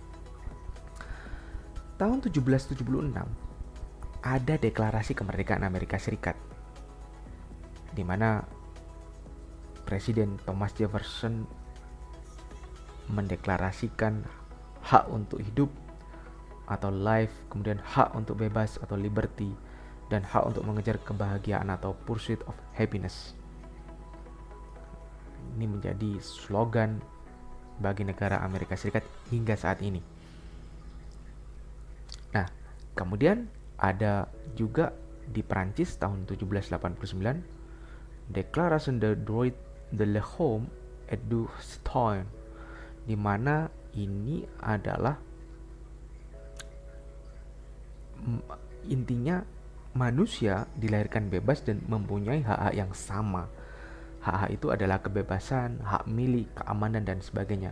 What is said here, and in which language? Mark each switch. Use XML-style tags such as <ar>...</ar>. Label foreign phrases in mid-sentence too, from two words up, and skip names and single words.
<id>Tahun 1776 ada deklarasi kemerdekaan Amerika Serikat, di mana Presiden Thomas Jefferson mendeklarasikan hak untuk hidup atau life, kemudian hak untuk bebas atau liberty, dan hak untuk mengejar kebahagiaan atau</id> <en>pursuit of happiness.</en> <id>Ini menjadi slogan bagi negara Amerika Serikat hingga saat ini. Nah, kemudian ada juga di Prancis tahun 1789 Declaration de droit de l'homme et du citoyen, di mana ini adalah intinya manusia dilahirkan bebas dan mempunyai hak-hak yang sama. Hak-hak itu adalah kebebasan, hak milik, keamanan, dan sebagainya.</id>